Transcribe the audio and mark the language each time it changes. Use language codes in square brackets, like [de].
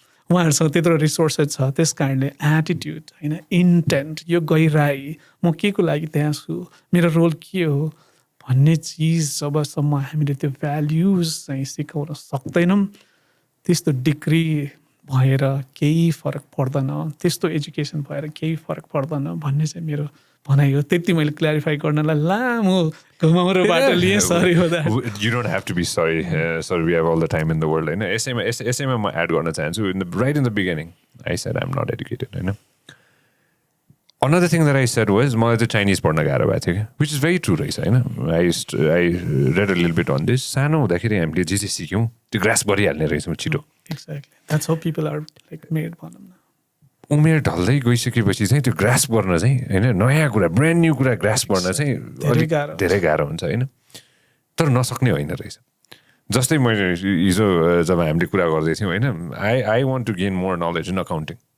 [ne] उहाँहरूसँग त्यत्रो रिसोर्सेस छ त्यस कारणले एटिट्युड होइन इन्टेन्ट यो गहिराई म के को लागि त्यहाँ छु मेरो रोल के हो भन्ने चिज जबसम्म हामीले त्यो भ्याल्युज चाहिँ सिकाउन सक्दैनौँ त्यस्तो डिग्री भएर केही फरक पर्दैन त्यस्तो एजुकेसन भएर केही फरक पर्दैन भन्ने चाहिँ मेरो भनाइ हो त्यति मैले क्ल्यारिफाई गर्नलाई लामो घुमाउरो बाटो लिएँ सरी हो that [en] You don't have to be sorry. Sorry, we have all the time in the world. [ne] होइन यसैमा म एड गर्न चाहन्छु [en] right in the beginning I said I'm not educated [ne] होइन [en] Another thing that I said was [ne] मलाई चाहिँ Chinese पढ्न गाह्रो भएको थियो [en] which is very true [ne] रहेछ होइन [en] I read a little bit on this [ne] सानो हुँदाखेरि हामीले जे सिक्यौँ त्यो ग्रास्प गरिहाल्ने रहेछौँ छिटो [en] Exactly. That's how people are like made [ne] भनौँ न उमेर ढल्दै गइसकेपछि चाहिँ त्यो ग्रास्प गर्न चाहिँ होइन नयाँ कुरा ब्रान्ड न्यू कुरा ग्रास्प गर्न चाहिँ धेरै गाह्रो हुन्छ होइन तर नसक्ने होइन रहेछ जस्तै मैले हिजो जब हामीले कुरा गर्दै थियौँ होइन [en] I want to gain more knowledge in accounting